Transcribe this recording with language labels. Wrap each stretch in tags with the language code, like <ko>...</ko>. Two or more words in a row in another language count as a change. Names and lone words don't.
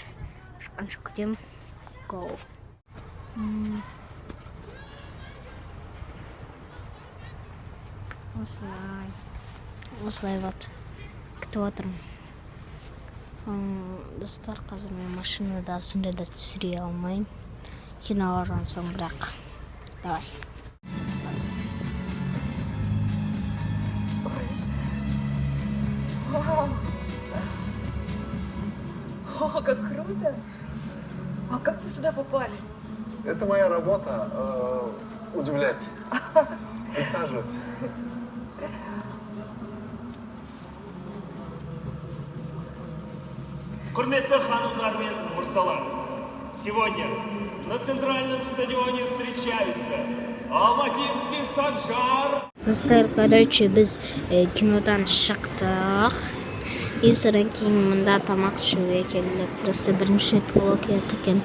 <kk>Шыққанша күтемін. Go. Осылай вот. Күтіп отырмын. Достар, қазір мен машинада сонда да түсіре алмайым. Кино барған соң бірақ.</kk> <ru>Давай. О, как круто! А как вы сюда попали? Это моя работа удивлять. Присаживайся.</ru> <kk>Құрметті ханымдар мен мырзалар,</kk> <ru>сегодня на центральном стадионе встречаются Алматинский Санжар.</ru> <kk>Достар, короче, біз кинодан шықтық. И содан кейін мұнда тамақ ішуге келдік. Просто бірінші рет влог еттік екен.</kk>